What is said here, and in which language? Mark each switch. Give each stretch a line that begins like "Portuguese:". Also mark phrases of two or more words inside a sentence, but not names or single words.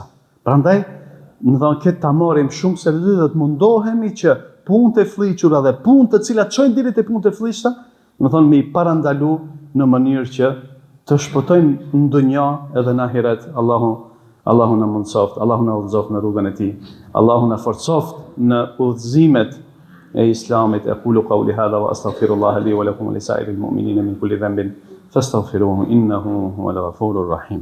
Albanian: Prandaj, në thonë këtë ta marrim shumë seriozisht dhe të mundohemi që punë të fllihura dhe punë të cilat çojnë deri te punë të fllihta, në thonë me i parandalu në mënyrë që të shpëtojmë në dunja edhe në ahiret. Allahu na mundsoft, Allahu na udhëzoft në rrugën e tij. Allahu na forcoft në udhëzimet e Islamit.
Arabic: أقول قولي هذا وأستغفر الله لي ولكم ولسائر المؤمنين من كل ذنب فاستغفروه إنه هو الغفور الرحيم.